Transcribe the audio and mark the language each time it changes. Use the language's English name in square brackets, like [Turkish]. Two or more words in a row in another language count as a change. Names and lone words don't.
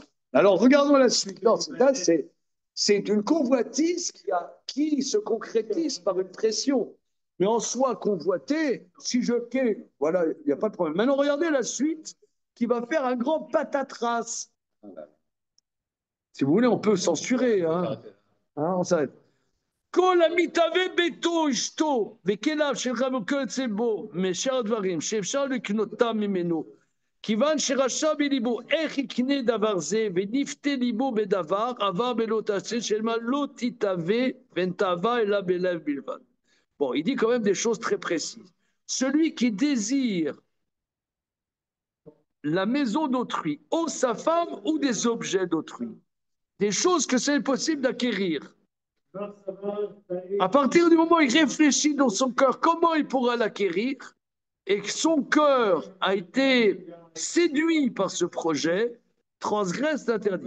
[French] Alors, regardons la suite. Non, là, c'est une convoitise qui se concrétise par une pression. Mais en soi, convoité, si je quai, voilà, il n'y a pas de problème. Maintenant, regardez la suite qui va faire un grand patatras. Si vous voulez, on peut censurer. Hein, on s'arrête. [Hebrew] כל המתהווה ביתו אשתו וכליו של רב כל יוצא בו משאר הדברים שאפשר לקנותם ממנו כיוון שרשע בליבו איך יקנה דבר זה ונפתה ליבו בדבר עבר בלא תעשה שלמה לא תתהווה ונתהווה אלא בלב בלבד. [French] Bon, il dit quand même des choses très précises. Celui qui désire la maison d'autrui, ou sa femme, ou des objets d'autrui, des choses que c'est impossible d'acquérir, à partir du moment où il réfléchit dans son cœur comment il pourra l'acquérir et que son cœur a été séduit par ce projet, transgresse l'interdit.